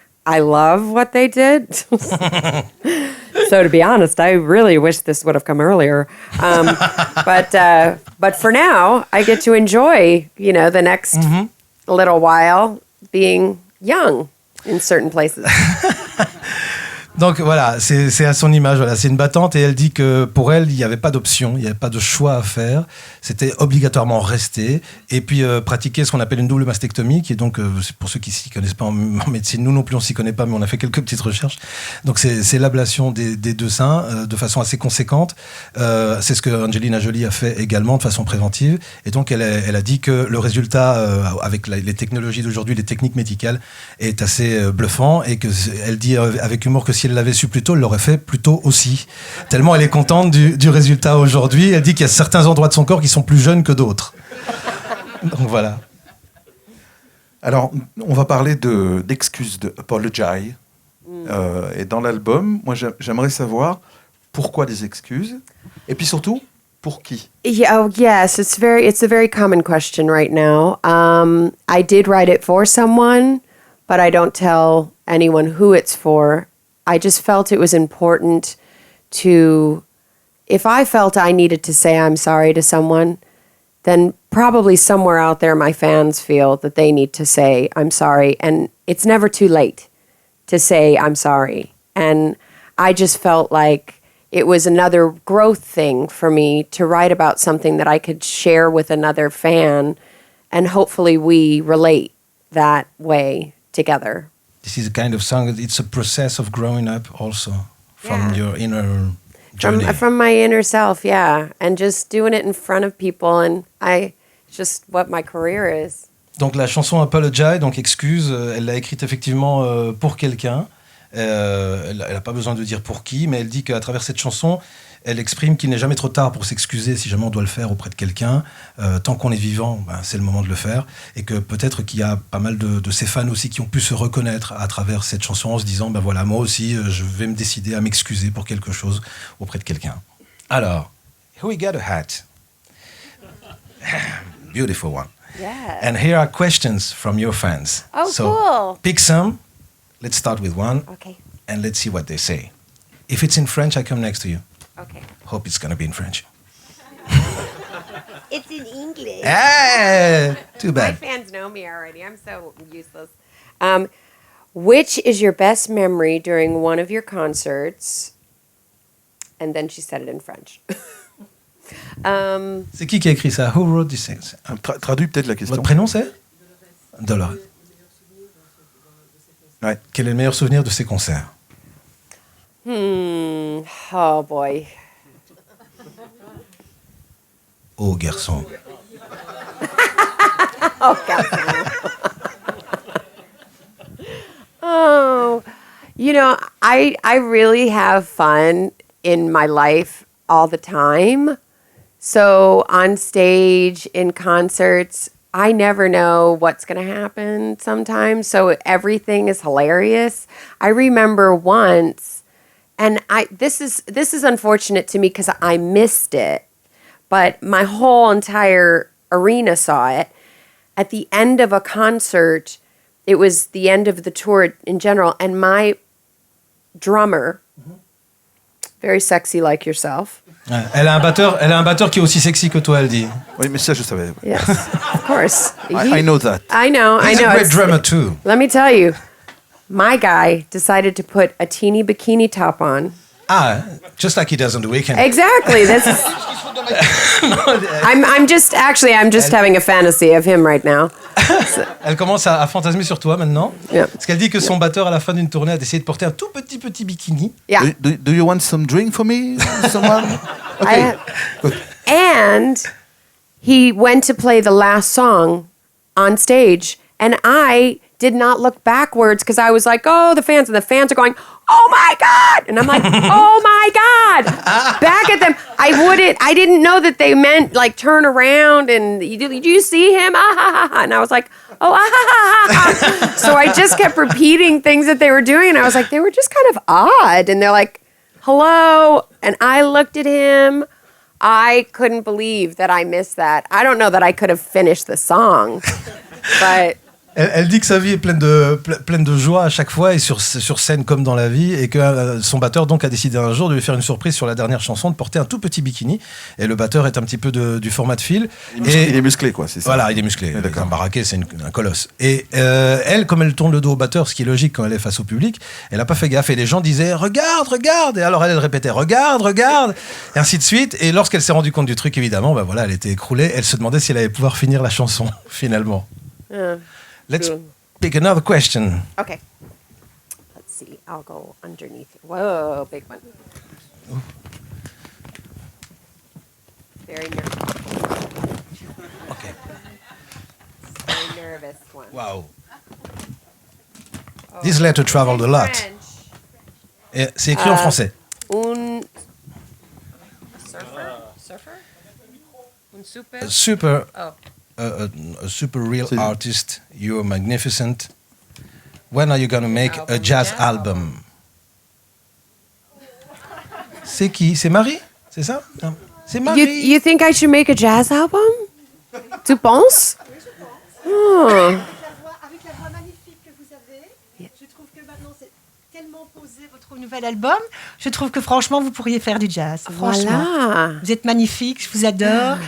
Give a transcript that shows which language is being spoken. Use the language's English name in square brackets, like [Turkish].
[English] I love what they did. So to be honest, I really wish this would have come earlier. But for now, I get to enjoy, the next little while being young in certain places. [French] Donc voilà, c'est à son image. Voilà, c'est une battante et elle dit que pour elle, il n'y avait pas d'option, il n'y avait pas de choix à faire. C'était obligatoirement rester et puis pratiquer ce qu'on appelle une double mastectomie, qui est donc, c'est pour ceux qui s'y connaissent pas en médecine, nous non plus on s'y connaît pas, mais on a fait quelques petites recherches. Donc c'est l'ablation des deux seins de façon assez conséquente. C'est ce que Angelina Jolie a fait également de façon préventive. Et donc elle a dit que le résultat avec les technologies d'aujourd'hui, les techniques médicales, est assez bluffant et que elle dit avec humour que si elle l'avait su plus tôt, elle l'aurait fait plus tôt aussi. Tellement elle est contente du résultat aujourd'hui. Elle dit qu'il y a certains endroits de son corps qui sont plus jeunes que d'autres. Donc voilà. Alors, on va parler d'excuses, de apology. Et dans l'album, moi, j'aimerais savoir pourquoi des excuses. Et puis surtout, pour qui? [English] Yeah, oh, yes, it's a very common question right now. I did write it for someone, but I don't tell anyone who it's for. I just felt it was important to, if I felt I needed to say I'm sorry to someone, then probably somewhere out there my fans feel that they need to say I'm sorry. And it's never too late to say I'm sorry. And I just felt like it was another growth thing for me to write about something that I could share with another fan, and hopefully we relate that way together. This is a kind of song, it's a process of growing up also from your inner journey. From my inner self, yeah. And just doing it in front of people, and just what my career is. [French] Donc la chanson Apologize, donc excuse, elle l'a écrite effectivement pour quelqu'un. Elle n'a pas besoin de dire pour qui, mais elle dit qu'à travers cette chanson, elle exprime qu'il n'est jamais trop tard pour s'excuser si jamais on doit le faire auprès de quelqu'un. Tant qu'on est vivant, c'est le moment de le faire. Et que peut-être qu'il y a pas mal de ses fans aussi qui ont pu se reconnaître à travers cette chanson en se disant, voilà, moi aussi, je vais me décider à m'excuser pour quelque chose auprès de quelqu'un. [English] Alors, here we got a hat. Beautiful one. Yeah. And here are questions from your fans. Oh, so, cool. Pick some. Let's start with one. Okay. And let's see what they say. If it's in French, I come next to you. Okay. Hope it's going to be in French. It's in English. Ah, too My bad. fans know me already. I'm so useless. Which is your best memory during one of your concerts? And then she said it in French. [French] C'est qui a écrit ça? [English] Who wrote this thing? [French] Traduis peut-être la question. Votre prénom c'est? Dolores. Ouais. Quel est le meilleur souvenir de ces concerts? [English] Oh boy. [French] Oh garçon. [English] Oh, God. Oh, I really have fun in my life all the time. So on stage, in concerts, I never know what's going to happen sometimes. So everything is hilarious. I remember once, and this is unfortunate to me because I missed it, but my whole entire arena saw it. At the end of a concert, it was the end of the tour in general, and my drummer, very sexy like yourself. [French] Elle a un batteur qui est aussi sexy que toi, elle dit. Oui, mais ça, je savais. [English] Yes, of course. I know that. I know. He's a great It's- drummer too. Let me tell you, my guy decided to put a teeny bikini top on. Ah, just like he does on the weekend. Exactly. This is. I'm just having a fantasy of him right now. [French] Elle commence à fantasmer sur toi maintenant. [English] Yeah. [French] Parce qu'elle dit que son batteur, à la fin d'une tournée, a décidé de porter un tout petit bikini. [English] Yeah. Do you want some drink for me? Someone? Okay. And he went to play the last song on stage, And I did not look backwards because I was like, oh, the fans are going, oh my God. And I'm like, oh my God. Back at them. I didn't know that they meant like turn around and did you see him? Ah, ha, ha, ha. And I was like, oh, ah, ha, ha, ha. So I just kept repeating things that they were doing. And I was like, they were just kind of odd. And they're like, hello. And I looked at him. I couldn't believe that I missed that. I don't know that I could have finished the song, but... [French] Elle dit que sa vie est pleine de joie à chaque fois et sur scène comme dans la vie, et que son batteur donc a décidé un jour de lui faire une surprise sur la dernière chanson, de porter un tout petit bikini, et le batteur est un petit peu du format de Phil. Il est musclé, quoi, c'est ça. Voilà, il est musclé. Ouais, d'accord. Un baraquet, c'est un colosse. Et elle, comme elle tourne le dos au batteur, ce qui est logique quand elle est face au public, elle n'a pas fait gaffe, et les gens disaient regarde, regarde, et alors elle répétait regarde, regarde, et ainsi de suite. Et lorsqu'elle s'est rendue compte du truc, évidemment, ben voilà, elle était écroulée. Elle se demandait si elle allait pouvoir finir la chanson finalement. [English] Let's pick another question. Okay. Let's see. I'll go underneath. Whoa, big one. Ooh. Very nervous. Okay. Very nervous one. Wow. Oh. This letter traveled a lot. French. [French] Et c'est écrit en français. Un surfer? Un super? [English] A super, Oh. a super real [French] C'est- [English] artist. You're magnificent. When are you gonna make a jazz album? [French] C'est qui? C'est Marie? C'est ça? Non. C'est Marie. [English] You think I should make a jazz album? [French] Tu penses? Oh. Avec la voix magnifique que vous avez, je trouve que maintenant c'est tellement posé votre nouvel album. Je trouve que franchement vous pourriez faire du jazz. Franchement, Voilà. vous êtes magnifique, je vous adore.